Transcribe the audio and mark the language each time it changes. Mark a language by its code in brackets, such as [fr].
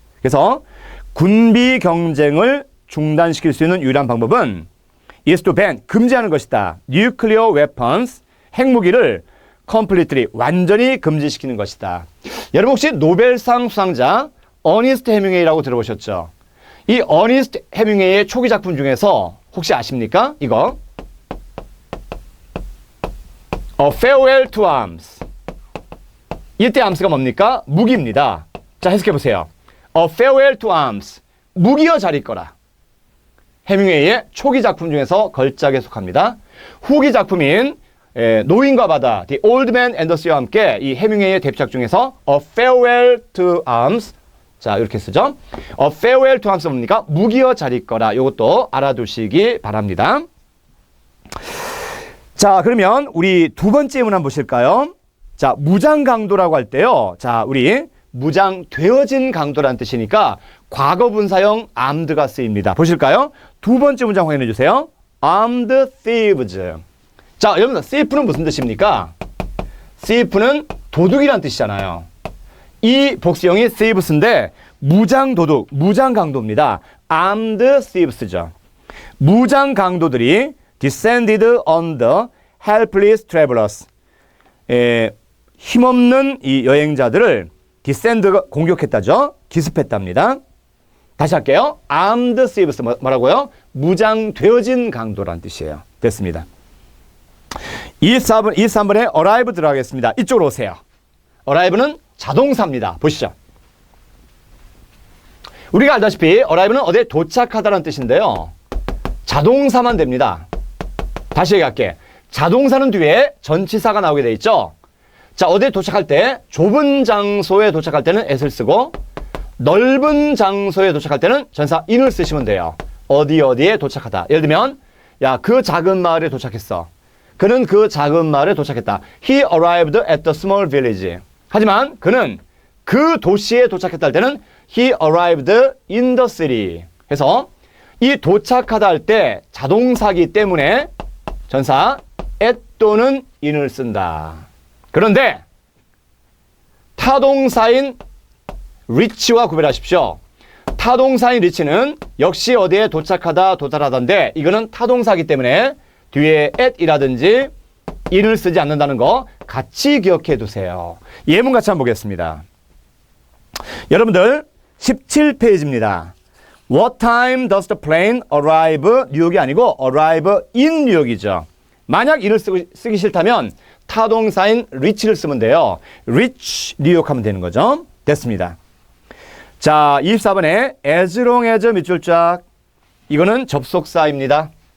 [ko] 그래서 군비 경쟁을 중단시킬 수 있는 유일한 방법은 [en] is to ban, [ko] 금지하는 것이다. nuclear weapons, 핵무기를 completely, 완전히 금지시키는 것이다. 여러분 혹시 노벨상 수상자 어니스트 해밍웨이라고 들어보셨죠? 이 어니스트 해밍웨이의 초기 작품 중에서 혹시 아십니까? 이거 A Farewell to Arms. 이때 arms가 뭡니까? 무기입니다. 자, 해석해보세요. A Farewell to Arms. 무기여 잘 있거라. 해밍웨이의 초기 작품 중에서 걸작에 속합니다. 후기 작품인 노인과 바다, The Old Man and the Sea와 함께 이 해밍웨이의 대표작 중에서 A Farewell to Arms. 자, 이렇게 쓰죠. A Farewell to Arms 뭡니까? 무기여 잘 있거라. 이것도 알아두시기 바랍니다. 자, 그러면 우리 두 번째 예문 한번 보실까요? 자, 무장 강도라고 할 때요. 자, 우리 무장되어진 강도라는 뜻이니까 과거 분사형 armed가 쓰입니다. 보실까요? 두 번째 문장 확인해 주세요. [en] armed thieves. [ko] 자, 여러분, thief는 무슨 뜻입니까? thief는 도둑이란 뜻이잖아요. 이 복수형이 thieves인데 무장 도둑, 무장 강도입니다. [en] armed thieves죠. [ko] 무장 강도들이 [en] descended on the helpless travelers. [ko] 힘없는 이 여행자들을 descend가 공격했다죠. 기습했답니다. 다시 할게요. [en] armed thieves 뭐라고요? [ko] 무장되어진 강도란 뜻이에요. 됐습니다. 23번에 arrive 들어가겠습니다. 이쪽으로 오세요. arrive는 자동사입니다. 보시죠. 우리가 알다시피 arrive는 어디에 도착하다라는 뜻인데요. 자동사만 됩니다. 다시 얘기할게. 자동사는 뒤에 전치사가 나오게 돼 있죠. 자, 어디에 도착할 때 좁은 장소에 도착할 때는 at을 쓰고 넓은 장소에 도착할 때는 전사 in을 쓰시면 돼요. 어디에 도착하다. 예를 들면 야, 그 작은 마을에 도착했어. 그는 그 작은 마을에 도착했다. [en] He arrived at the small village. [ko] 하지만 그는 그 도시에 도착했다 할 때는 [en] He arrived in the city. [ko] 해서 이 도착하다 할 때 자동사기 때문에 전사 at 또는 in을 쓴다. 그런데 타동사인 reach와 구별하십시오. 타동사인 reach는 역시 어디에 도착하다, 도달하다인데 이거는 타동사기 때문에 뒤에 at이라든지 in을 쓰지 않는다는 거 같이 기억해 두세요. 예문 같이 한번 보겠습니다. 여러분들 17페이지입니다. [en] What time does the plane arrive? [ko] 뉴욕이 아니고 arrive in 뉴욕이죠. 만약 이를 쓰기 싫다면 타동사인 reach를 쓰면 돼요. reach 뉴욕 하면 되는 거죠. 됐습니다. 자, 24번에 as long as 밑줄 쫙. 이거는 접속사입니다.